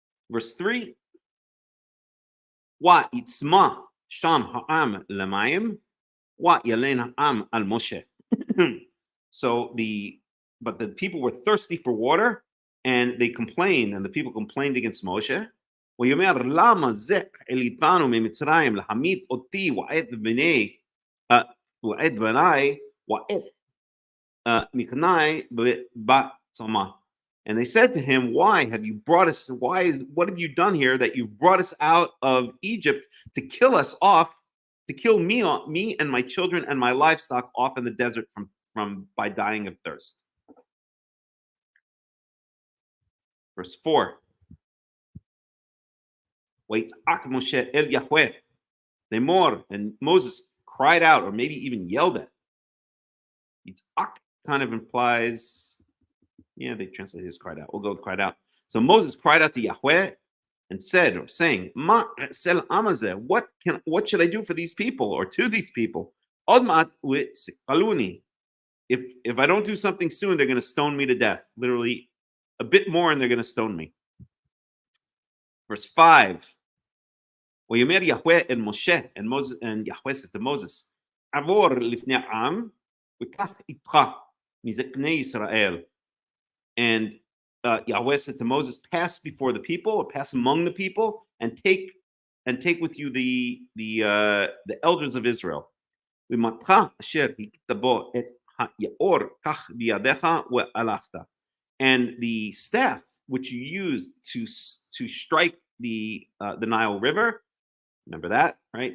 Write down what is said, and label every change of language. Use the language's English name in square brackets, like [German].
[Hebrew] Verse 3. Wa itzma sham ha'am lamayim. Wa yalena am al Moshe. [English] So but the people were thirsty for water, and they complained, and the people complained against Moshe. [Hebrew] ויאמר למה זה העליתנו ממצרים להמית אותי ואת בני ואת בניי ואת מקני בצמא. [English] And they said to him, why have you brought us, what have you done here that you've brought us out of Egypt to kill us off, to kill me and my children and my livestock off in the desert by dying of thirst? Verse 4. [Hebrew] ויצעק משה אל יהוה לאמור, [English] and Moses cried out, or maybe even yelled at. Yitzhak kind of implies, yeah, they translate his cried out. We'll go with cried out. So Moses cried out to Yahweh and said, or saying, [Hebrew] Ma sel amazeh, [English] what should I do for these people, or to these people? [Hebrew] Odmat kaluni. [English] If I don't do something soon, they're going to stone me to death. Literally, a bit more, and they're going to stone me. Verse 5. [Hebrew] ויאמר יהוה אל משה, [English] and Yahweh said to Moses, [Hebrew] עבור לפני העם וקח איתך מזקני ישראל. [English] And Yahweh said to Moses, pass before the people, or pass among the people, and take with you the elders of Israel. [Hebrew] ומתך אשר הכית בו את היאור קח בידיך והלכת. [English] And the staff which you used to strike the Nile River, remember that, right?